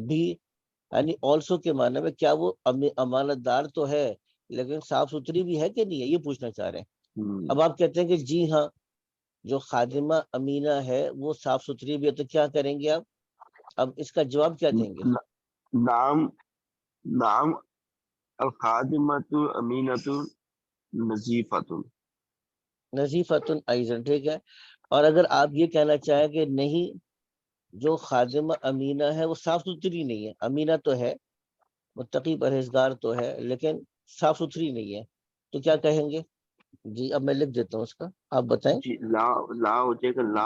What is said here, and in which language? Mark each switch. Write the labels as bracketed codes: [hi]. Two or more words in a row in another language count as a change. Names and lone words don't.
[ur] بھی یعنی آلسو کے معنی میں کیا وہ امانت دار تو ہے لیکن صاف ستھری بھی ہے کہ نہیں ہے، یہ پوچھنا چاہ رہے ہیں. اب آپ کہتے ہیں کہ جی ہاں جو خادمہ امینہ ہے وہ صاف ستھری بھی ہے، تو کیا کریں گے آپ؟ اب اس کا جواب کیا دیں گے؟ [ar] نام الخادمۃ امینۃ نظیفۃ. نظیفۃ ایزن. [ur] ٹھیک ہے. اور اگر آپ یہ کہنا چاہیں کہ نہیں جو خادمہ امینہ ہے وہ صاف ستھری نہیں ہے، امینہ تو ہے متقی پرہیزگار تو ہے لیکن صاف ستھری نہیں ہے، تو کیا کہیں گے؟ جی اب میں لکھ دیتا ہوں اس کا، آپ بتائیں. جی لا ہو جائے گا لا.